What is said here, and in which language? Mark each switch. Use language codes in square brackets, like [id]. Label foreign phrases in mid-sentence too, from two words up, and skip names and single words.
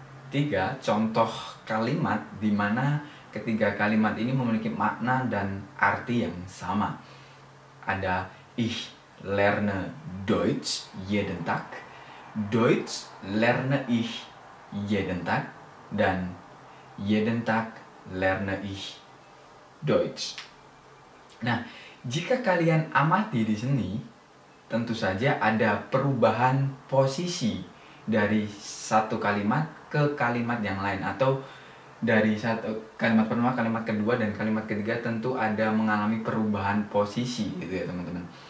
[id] contoh kalimat di mana ketiga kalimat ini memiliki makna dan arti yang sama. [de] Ada ich lerne Deutsch jeden Tag, Deutsch lerne ich jeden Tag, dan jeden Tag lerne ich Deutsch. [id] Nah, jika kalian amati di sini, tentu saja ada perubahan posisi dari satu kalimat ke kalimat yang lain, atau dari satu kalimat pertama, kalimat kedua, dan kalimat ketiga tentu ada mengalami perubahan posisi gitu ya teman-teman.